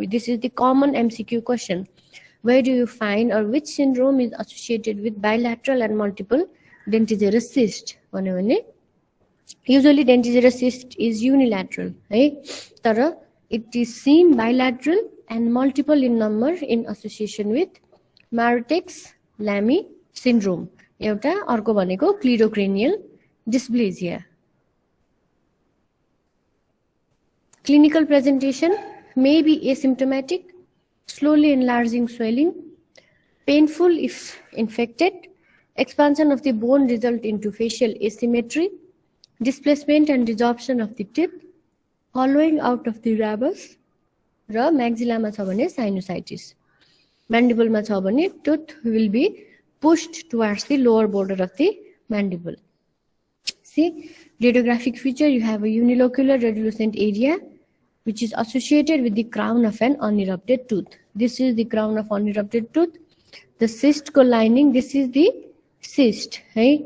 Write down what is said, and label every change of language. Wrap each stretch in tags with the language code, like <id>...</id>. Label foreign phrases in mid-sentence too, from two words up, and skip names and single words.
<en>This is the common MCQ question. Where do you find or which syndrome is associated with bilateral and multiple dentigerous cysts? Usually dentigerous cyst is unilateral, right? Tara, it is seen bilateral and multiple in number in association with Martex-Lamy syndrome.</en> <ne>एउटा अर्को भनेको</ne> <en>cleidocranial dysplasia. Clinical presentation may be asymptomatic, slowly enlarging swelling, painful if infected, expansion of the bone result into facial asymmetry, displacement and resorption of the teeth, hollowing out of the ramus,</en> <ne>र maxilla छ भने sinusitis. Mandible मा छ भने</ne> <en>tooth will be pushed towards the lower border of the mandible. See, radiographic feature, you have a unilocular radiolucent area which is associated with the crown of an unerupted tooth. This is the crown of unerupted tooth. The cyst co-lining, this is the cyst, right?</en>